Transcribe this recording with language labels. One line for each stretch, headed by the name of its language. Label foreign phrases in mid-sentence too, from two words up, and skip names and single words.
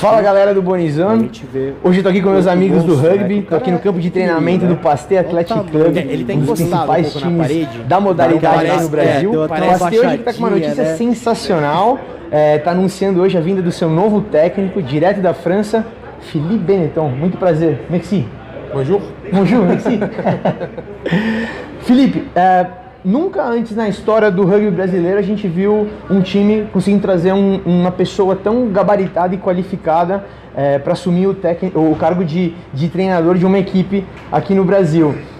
Portuguese: Fala, galera do Bonizano. Hoje eu tô aqui com meus amigos do rugby, tô aqui no campo de treinamento do Pasteur Athletic Club. Ele tá encostado um pouco na parede da modalidade aí no Brasil. O Pasteur hoje tá com uma notícia sensacional. Tá anunciando hoje a vinda do seu novo técnico, direto da França, Philippe Benetton. Muito prazer.
French: Merci. Bonjour. Bonjour, merci.
Portuguese: Felipe, nunca antes na história do rugby brasileiro a gente viu um time conseguindo trazer uma pessoa tão gabaritada e qualificada para assumir o cargo de treinador de uma equipe aqui no Brasil.